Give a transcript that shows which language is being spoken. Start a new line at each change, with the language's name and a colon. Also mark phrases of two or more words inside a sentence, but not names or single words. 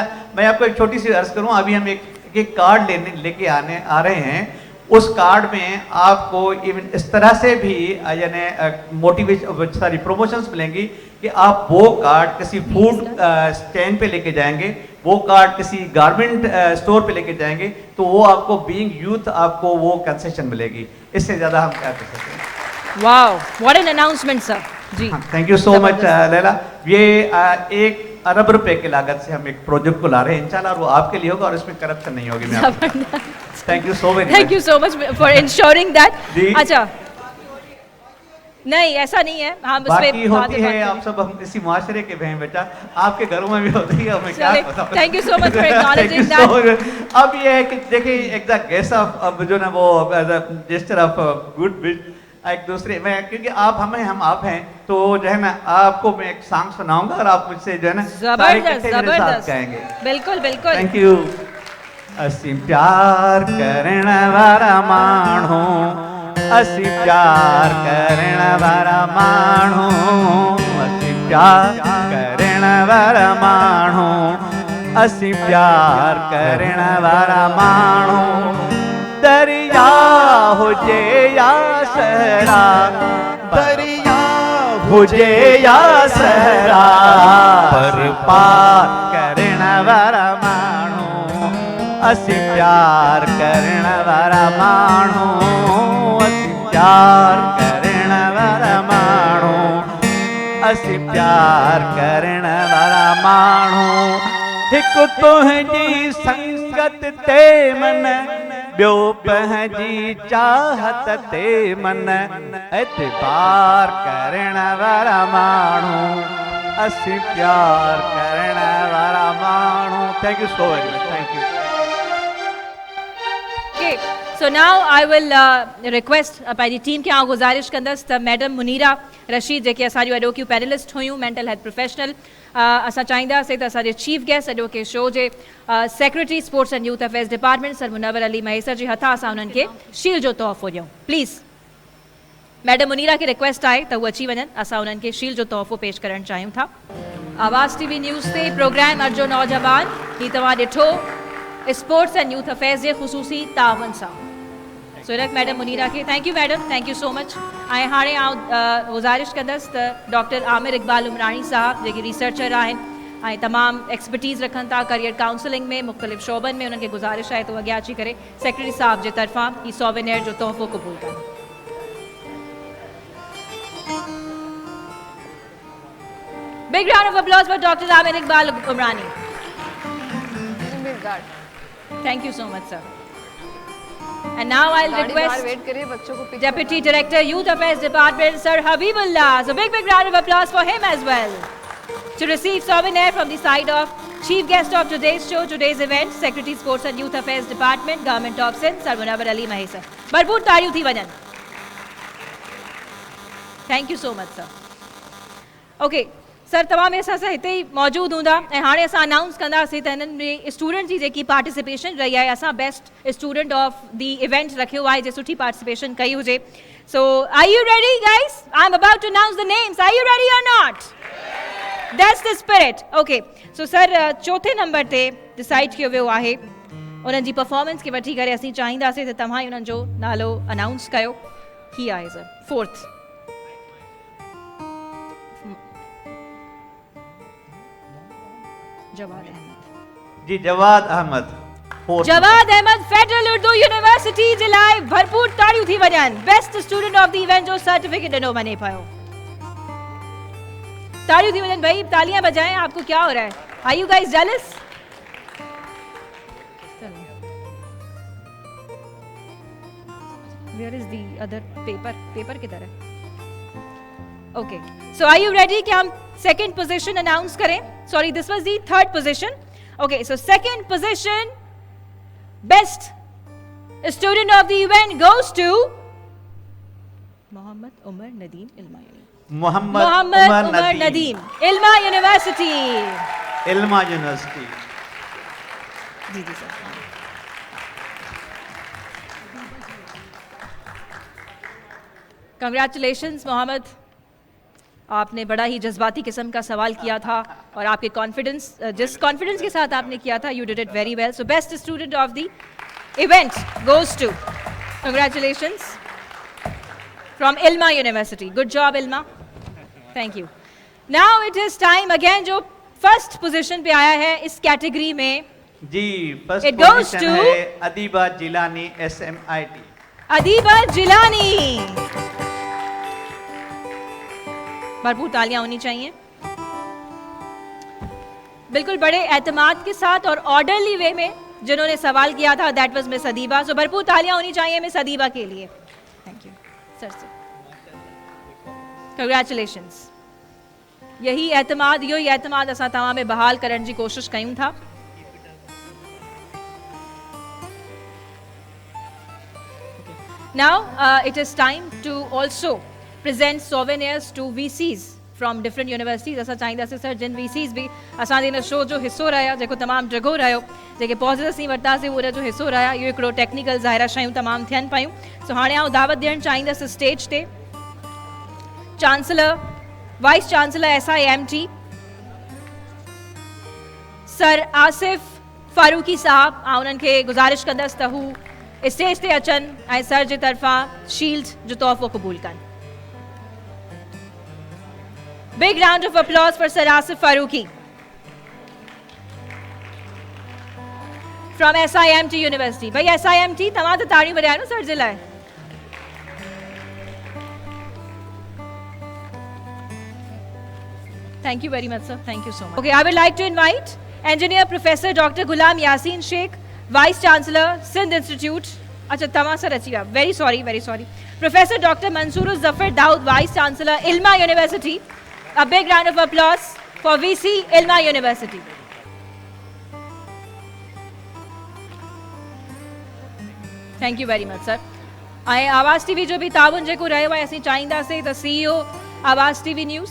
Urdu: میں آپ کو ایک چھوٹی سی عرض کروں، ابھی ہم ایک کارڈ لے کے آ رہے ہیں، اس کارڈ میں آپ کو ایون اس طرح سے بھی یعنی موٹیویشن ساری پروموشنز ملیں گی کہ آپ وہ کارڈ کسی
English: food stand
Urdu: پے لے کے جائیں گے، وہ کارڈ کسی
English: garment store
Urdu: پے لے کے جائیں گے تو وہ آپ کو
English: being youth
Urdu: آپ کو وہ کنسیشن ملے گی. اس سے زیادہ ہم کیا کر سکتے ہیں.
English: Wow, what an announcement sir.
Urdu: जी
English: Thank you so much Laila.
Urdu: یہ 1 ارب روپے کی لاگت سے ہم ایک پروجیکٹ کو لا رہے ہیں ان شاء اللہ، وہ آپ کے لیے ہوگا اور اس میں کرپشن نہیں ہوگی.
English: Thank you so much, Thank you so much for ensuring that.
Urdu: اچھا، نہیں ایسا نہیں ہے، ہم اس پے ہوتی ہے، آپ سب ہم اسی معاشرے کے ہیں بیٹا، آپ کے گھروں میں بھی ہوتی ہے، ہمیں کیا پتا.
English: Thank you so much for acknowledging that.
Urdu: اب یہ ہے کہ دیکھیے ایک
English: guest of
Urdu: اب جو نا وہ
English: gesture of good wish
Urdu: ایک دوسرے میں، کیونکہ آپ ہمیں ہم آپ ہیں تو جو ہے نا آپ کو میں ایک سانگ سناؤں گا اور آپ مجھ سے جو ہے نا जबरदस्त कहेंगे। بالکل بالکل,
English: Thank you.
Sindhi: असी प्यार करने वाला माण्हू, असी प्यार करने वाला माण्हू, असी प्यार करने वाला माण्हू, असी प्यार करने वाला माण्हू। दरिया हुजे या सहरा, दरिया हुजे या सहरा, पर पार करने वाला माण्हू, असी प्यार करने वाला माण्हू, असी प्यार करने वाला माण्हू, असी प्यार करने वाला माण्हू। हिकु तुंहिंजी संगत ते मन, ॿियो पंहिंजी चाहत ते मन, एतबार करण वारा माण्हू, असी प्यार करण वारा माण्हू।
English: Thank you so very much, thank you. So now I will request
Sindhi: पंहिंजी टीम खे गुज़ारिश कंदसि त मैडम मुनीरा रशीद जेके असांजूं अॼोकियूं पैनलिस्ट हुयूं,
English: mental health professional,
Sindhi: असां चाहींदासीं त असांजे
English: chief guest
Sindhi: अॼोके शो जे
English: Secretary Sports and Youth Affairs Department
Sindhi: सर मुनव्वर अली महेसर जे हथां असां उन्हनि खे शील्ड जो तोहफ़ो ॾियूं। प्लीज़ मैडम मुनीरा खे रिक्वेस्ट आहे त उहे अची वञनि, असां उन्हनि खे शील्ड जो तोहफ़ो पेश करणु चाहियूं था। आवाज़ टीवी न्यूज़ ते प्रोग्राम अर्जो नौजवान, ही तव्हां ॾिठो
English: Sports and Youth Affairs
Sindhi: जे ख़ुसूसी तावन सां। सो इनक मैडम मुनीरा के
English: thank you madam, Thank you so much.
Sindhi: ऐं हाणे आउं गुज़ारिश कंदसि त डॉक्टर आमिर इकबाल उमरानी साहब जेके रिसर्चर आहिनि ऐं तमामु एक्सपर्टीज़ रखनि था
English: career counselling
Sindhi: में मुख़्तलिफ़ शोबनि में, उन्हनि खे गुज़ारिश आहे त अॻियां अची करे सेक्रेटरी साहब जे तरफ़ां ही सोवेनियर जो तोहफ़ो क़बूल कनि।
English: Big round of applause for Doctor Aamir Iqbal Umrani. Thank you so much sir. And now I'll request Deputy Director Youth Affairs Department Sir Habibullah. So big round of applause for him as well. To receive souvenir from the side of Chief Guest of today's show, today's event, Secretary Sports and Youth Affairs Department, Government of Sindh, Sir Munawwar Ali Mahesar.
Sindhi: Bharpoor तारियूं थी वञनि।
English: Thank you so much sir. Okay.
Sindhi: सर तमामु असां सां हिते ई मौजूदु हूंदा ऐं हाणे असां अनाउंस कंदासीं त हिननि में स्टूडेंट जी जेकी पार्टिसिपेशन रही आहे, असां
English: best student of the event
Sindhi: रखियो आहे जे सुठी पार्टिसिपेशन कई हुजे।
English: So are you ready guys? I am about to announce the names. Are you ready or not? That's the spirit.
Sindhi: ओके, सो सर चौथे नंबर ते डिसाइड कयो वियो आहे, उन्हनि जी परफॉर्मेंस खे वठी करे असीं चाहींदासीं त तव्हां ई उन्हनि जो नालो अनाउंस कयो। ही आहे सर फोर्थ। जवाद अहमद जी, जवाद अहमद। जवाद अहमद फेडरल उर्दू यूनिवर्सिटी जे लाइ भरपूर ताड़ियूं थी वञनि।
English: best student of the event
Sindhi: जो सर्टिफिकेट ॾिनो वञे पियो। ताड़ियूं थी वञनि भाई,
Urdu: تالیاں بجائیں۔ آپ کو کیا ہو رہا ہے?
English: Are you guys jealous? Where is the other paper?
Urdu: Paper کدھر ہے?
English: Okay. So are you ready
Urdu: کہ ہم
English: second position announce करें? Sorry, this was the third position. Okay, so second position, best student of the event goes to Mohammad Umar Nadeem Ilma. Mohammad Umar Nadeem Ilma University. Ilma University.
Urdu: جی جی سر. Congratulations محمد، آپ نے بڑا ہی جذباتی قسم کا سوال کیا تھا اور آپ کے کانفیڈنس، جس کانفیڈنس کے ساتھ آپ نے کیا تھا,
English: You did it very well. So best student of the event goes to, congratulations, from Ilma University. Good job Ilma, Thank you. Now it is time again,
Urdu: जो
English: first position
Urdu: پے آیا ہے اس کیٹیگری میں जी,
English: फर्स्ट It goes पोजीशन to
Urdu: है अदीबा जिलानी SMIT. अदीबा जिलानी. بھرپور تالیاں ہونی چاہئیں. بالکل بڑے اعتماد کے ساتھ اور
English: orderly way
Urdu: میں جنہوں نے سوال کیا تھا,
English: that was Miss Adeeba.
Urdu: سو بھرپور تالیاں ہونی چاہئیں مس ادیبہ کے لیے.
English: Thank you sir se. Congratulations.
Sindhi: यही एतमाद असां तव्हां में बहाल करण जी कोशिश कयूं था.
English: Now it is time to also present souvenirs to VCs from different universities.
Sindhi: असां चाहींदासीं सर जिन VCs भी असां हिन शो जो हिस्सो रहिया, जेको तमामु जगो रहियो, जेके पॉज़िटिव असीं वरितासीं उन जो हिस्सो रहिया, इहो हिकिड़ो टेक्निकल ज़ाहिरा शयूं तमामु थियनि पियूं. सो हाणे आउं दावत ॾियणु चाहींदसि स्टेज ते चांसलर, वाइस चांसलर SIMT सर आसिफ फारूकी साहब. आउं उन्हनि खे गुज़ारिश कंदसि त हू स्टेज ते अचनि ऐं सर जे तरफ़ां शील्ड जो तोहफ़ो क़बूल कनि.
English: Big round of applause for Sir Asif Farooqui from SIMT University.
Sindhi: भाई SIMT तव्हां त ताड़ियूं वॼायो न सर जे लाइ.
English: Thank you very much, sir. Thank you so much. Okay, I would like to invite Engineer Professor Dr. Ghulam Yasin Sheikh, Vice Chancellor, Sindh Institute.
Urdu: اچھا تمام سر اچھی بات.
English: Very sorry. Professor Dr. Mansoor Zafar Daud, Vice Chancellor, Ilma University. A big round of applause for VC Ilma University. Thank you very much, sir.
Sindhi: ऐं आवाज़ TV जो भी ताउन जेको रहियो आहे, असीं चाहींदासीं त CEO आवाज़ TV न्यूज़.